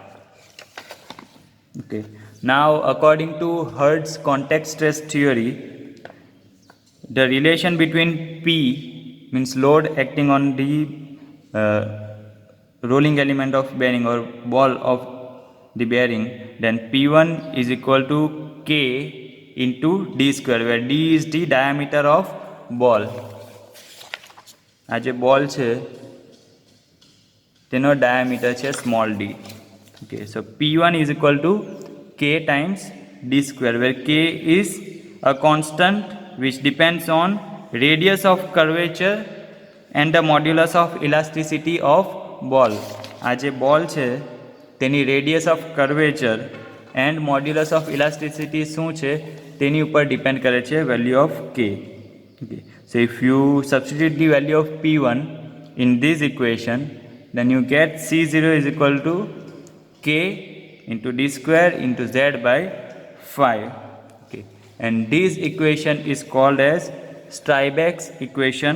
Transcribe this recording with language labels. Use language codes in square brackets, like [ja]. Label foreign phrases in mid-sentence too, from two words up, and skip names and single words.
[en] Okay, now according to Hertz contact stress theory, the relation between P means load acting on the rolling element of bearing or ball of the bearing, then P1 is equal to K into D square, where D is the diameter of ball. [gu] આ જે ball છે તેનો diameter છે [en] small d. Okay, so P1 is equal to K times D square, where K is a constant which depends on radius of curvature and the modulus of elasticity of ball. [gu] આ જે ball છે તેની [en] radius of curvature and modulus of elasticity [gu] શું છે તેની ઉપર depend કરે છે [en] value of K. Okay, so if you substitute the value of P1 in this equation, then you get C0 is equal to K into D square into Z by 5. Okay, and this equation is called as Stiebeck's equation.